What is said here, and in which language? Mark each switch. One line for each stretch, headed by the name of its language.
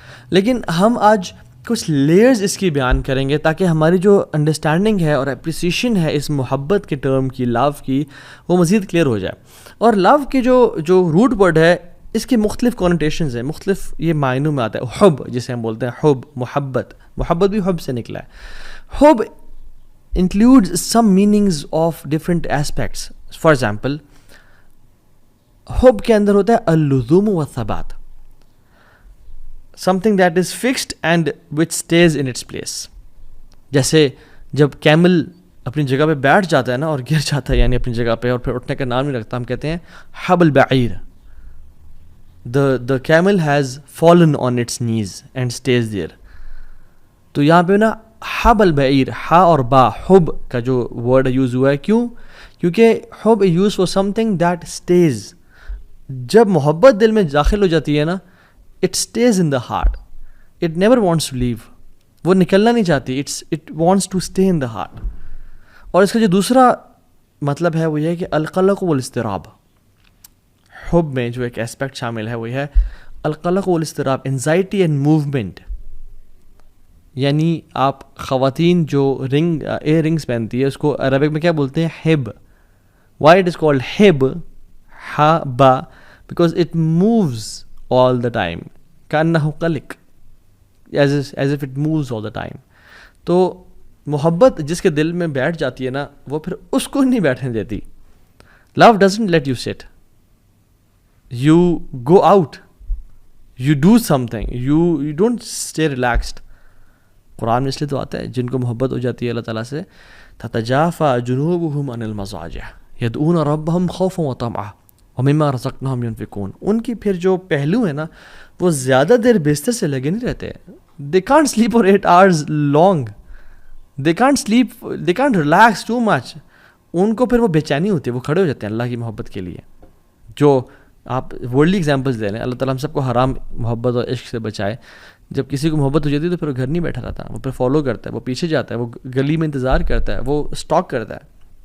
Urdu: لیکن ہم آج کچھ لیئرز اس کی بیان کریں گے تاکہ ہماری جو انڈرسٹینڈنگ ہے اور اپریسیشن ہے اس محبت کے ٹرم کی, لو کی, وہ مزید کلیئر ہو جائے. اور لو کے جو روٹ ورڈ ہے, اس کے مختلف کونوٹیشنز ہیں, مختلف یہ معنوں میں آتا ہے. حب جسے ہم بولتے ہیں, حب, محبت بھی حب سے نکلا ہے.
English: حب includes some meanings of different aspects. For example,
Urdu: حب کے اندر ہوتا ہے
Arabic: اللزوم والثبات,
English: something that is fixed and which stays in its place.
Urdu: جیسے جب کیمل اپنی جگہ پہ بیٹھ جاتا ہے نا اور گر جاتا ہے, یعنی اپنی جگہ پہ, اور پھر اٹھنے کا نام نہیں رکھتا, ہم کہتے ہیں
Arabic: حب البعیر.
English: the camel has fallen on its knees and stays there.
Urdu: تو یہاں پہ نا
Arabic: حب البعیر,
Urdu: ہا اور با, حب کا جو ورڈ یوز ہوا ہے, کیونکہ حب
English: Use for something that stays.
Urdu: جب محبت دل میں داخل ہو جاتی ہے نا,
English: it stays in the heart, it never wants to leave.
Urdu: وہ نکلنا نہیں چاہتی,
English: It wants to stay in the heart.
Urdu: اور اس کا جو دوسرا مطلب ہے وہ یہ ہے کہ
Arabic: القلق والاضطراب,
Urdu: حب میں جو ایک اسپیکٹ شامل ہے وہ ہے القلق والاضطراب,
English: Anxiety and movement.
Urdu: یعنی آپ خواتین جو ایئر رنگس پہنتی ہے اس کو عربک میں کیا بولتے ہیں؟ Hub.
English: why it is called ہب, ہا با, because it moves all the time,
Arabic: کانہ قلق,
English: Is if it moves all the time.
Urdu: تو محبت جس کے دل میں بیٹھ جاتی ہے نا, وہ پھر اس کو نہیں بیٹھنے دیتی.
English: Love doesn't let you sit, you go out, you do something, you don't stay relaxed.
Urdu: قرآن میں اس لیے تو آتا ہے جن کو محبت ہو جاتی ہے اللہ تعالیٰ سے,
Arabic: تتجافى جنوبهم عن المضاجع يدعون ربهم خوفا وطمعا ومما رزقناهم ينفقون.
Urdu: ان کی پھر جو پہلو ہے نا وہ زیادہ دیر بستر سے لگے نہیں رہتے.
English: they can't sleep for 8 hours long, they can't sleep, they can't relax too much.
Urdu: ان کو پھر وہ بے چینی ہوتی ہے, وہ کھڑے ہو جاتے ہیں اللہ کی محبت کے لیے. جو آپ ورلڈلی ایگزامپلس دے لیں, اللہ تعالیٰ ہم سب کو حرام محبت اور عشق سے بچائے. جب کسی کو محبت ہو جاتی ہے تو پھر وہ گھر نہیں بیٹھا رہتا, وہ پھر فالو کرتا ہے, وہ پیچھے جاتا ہے, وہ گلی میں انتظار کرتا ہے, وہ اسٹاک کرتا ہے.